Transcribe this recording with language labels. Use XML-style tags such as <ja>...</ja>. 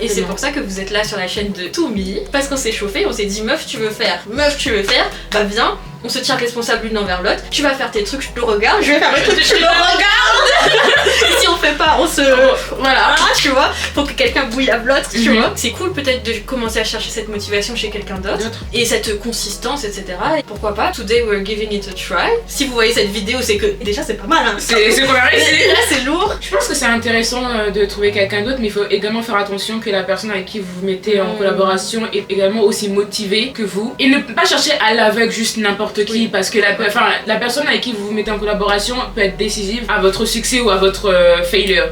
<fr>Et c'est pour ça que vous êtes là sur la chaîne de Toumi, parce qu'on s'est chauffé, on s'est dit meuf tu veux faire, bah viens, on se tient responsable l'une envers l'autre. Tu vas faire tes trucs, je te regarde, je vais faire mes trucs, je te regarde. Et si on fait pas, on se... Voilà, tu vois, faut que quelqu'un bouillave l'autre, tu vois. C'est cool peut-être de commencer à chercher cette motivation chez quelqu'un d'autre et cette consistance, etc. Et pourquoi pas,</fr> <en>today we're giving it a try.</en> <fr>Si vous voyez cette vidéo, c'est que déjà c'est pas mal, hein. C'est qu'on a réussi. Là c'est lourd. Je pense que c'est intéressant de trouver quelqu'un d'autre, mais il faut également faire attention que la personne avec qui vous vous mettez en collaboration est également aussi motivée que vous. Et ne pas chercher à l'aveugle juste n'importe qui, parce que la personne avec qui vous vous mettez en collaboration peut être décisive à votre succès ou à votre failure.</fr>